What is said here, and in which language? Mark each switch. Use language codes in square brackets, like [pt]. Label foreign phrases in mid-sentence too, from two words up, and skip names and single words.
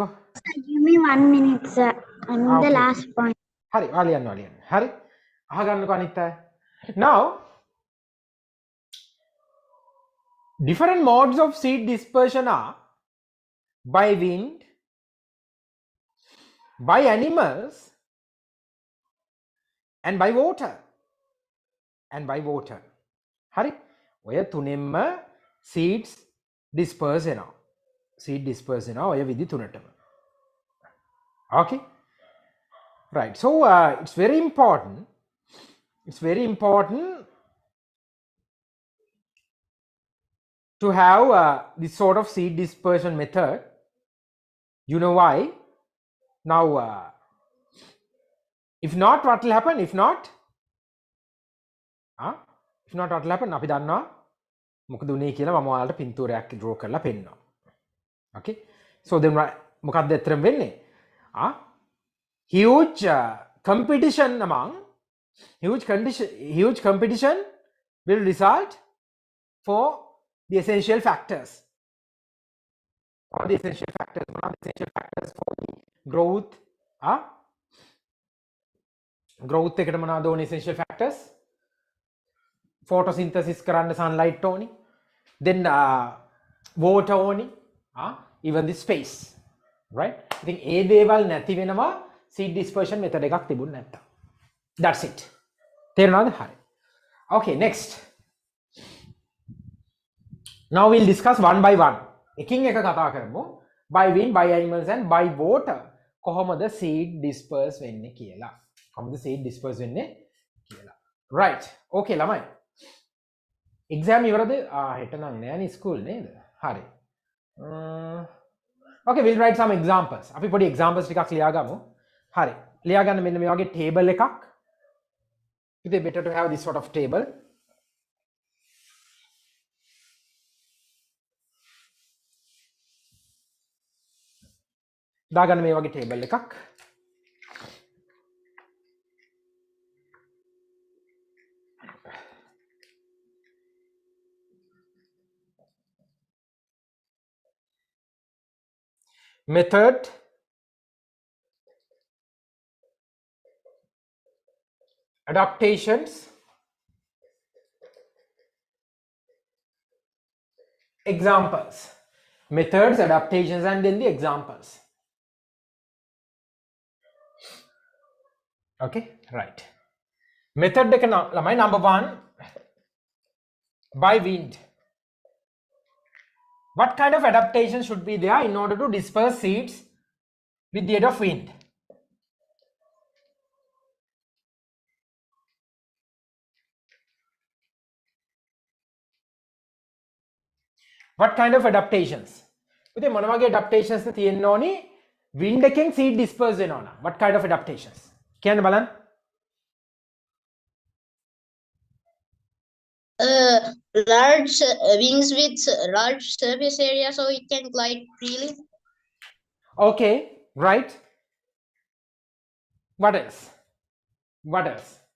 [en] Give me 1 minute, sir. I'm in the Okay. last point. [si] හරි, වාලියන්න. හරි. අහගන්නකෝ අනිත් අය. [en] Now, different modes of seed dispersion are by wind, by animals, and by water. [si] හරි. ඔය තුනෙන්ම [en] seeds disperse [si] වෙනවා. [en] seed disperse [si] වෙනවා ඔය විදි තුනටම. [en] Okay. Right. So it's very important. To have this sort of seed dispersion method. You know why? Now, if not, what will happen? If not, what will happen? [si] අපි දන්නවා මොකද උනේ කියලා මම ඔයාලට පින්තූරයක් draw කරලා පෙන්නනවා. [en] Okay. So then [si] මොකක්ද ඇත්තටම වෙන්නේ? [en] Huge competition will result for the essential factors. What are the essential factors? What are the essential factors for the growth? [si] Growth එකට මොනවද ඕනේ [en] essential factors? [si] Photosynthesis කරන්න sunlight ඕනි. [en] Then water ඕනි. Even the space. Right? [si] ඉතින් ඒ දේවල් නැති වෙනවා [en] seed dispersion method [si] එකක් තිබුණ නැත්තම්. [en] That's it. [si] තේරුණාද? හරි. [en] Okay, next. Now we'll discuss one by one. [si] එකින් එක කතා කරමු. [en] By wind, by animals, and by water. [si] කොහොමද [en] seed disperse [si] වෙන්නේ කියලා. කොහොමද [en] seed disperse [si] වෙන්නේ කියලා. Right. Okay ළමයි. exam ඉවරද? හෙට නම් නෑනේ ස්කූල් නේද? හරි. [en] Okay, we'll write some examples. [si] අපි පොඩි examples ටිකක් ලියා ගමු. හරි. ලියා ගන්න මෙන්න මේ වගේ table එකක්. [en] It's better to have this sort of table. [si] දාගන්න මේ වගේ table එකක්. [en] Method, adaptations, examples. Methods, adaptations, and then the examples. Okay, right. Method එක ළමයි number 1, by wind. What kind of adaptation should be there in order to disperse seeds with the aid of wind? What kind of adaptations? [si] ඉතින් මොන වගේ adaptations තියෙන්න ඕනි? Wind එකෙන් [en] seed disperse [si] වෙනවා නම්. [en] What kind of adaptations? [si] කියන්න බලන්න. [en] Large wings with large surface area so it can glide freely. Okay, right. What else? What else?